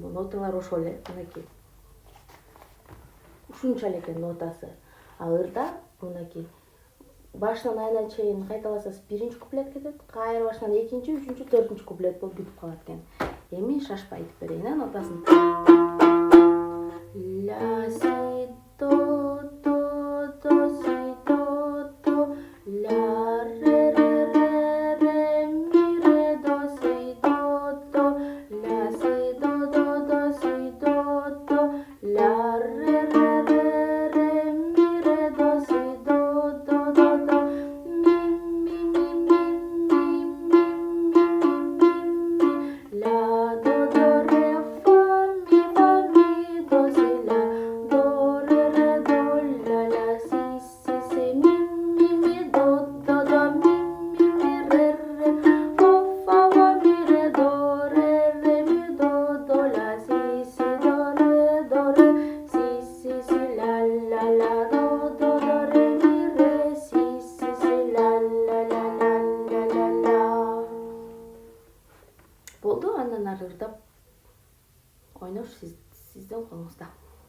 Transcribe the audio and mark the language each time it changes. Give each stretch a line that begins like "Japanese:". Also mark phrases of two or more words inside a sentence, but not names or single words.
Kyrgyz: Бул ноталар ошол эле, мынакей. Ушунча эле экен нотасы. Ал ырда мынакей. Башынан айына чейин кайталасаңыз биринчи куплет кетет, кайра башынан экинчи, үчүнчү, төртүнчү куплет болуп бүтүп калат экен. Эми шашпай айтып берейин нотасын. Ля си до до до си до до ля ре ре ре ре ми ре до си до до ля си до до до си до до ля ре ре ре ре ми ре до си до до до до ми ми ми ми ми ми ля до до ре фа ми до си ля до ре ре до ля ля си си си ми до до до ми ре ре фа фа ва ми ре до ре ми до до ля си си до ре си си ля ля ля до до ре ми ре си си ля ля ля ля ля ля ля. Болду, андан ары ырдап ойнош сиздин колуңузда.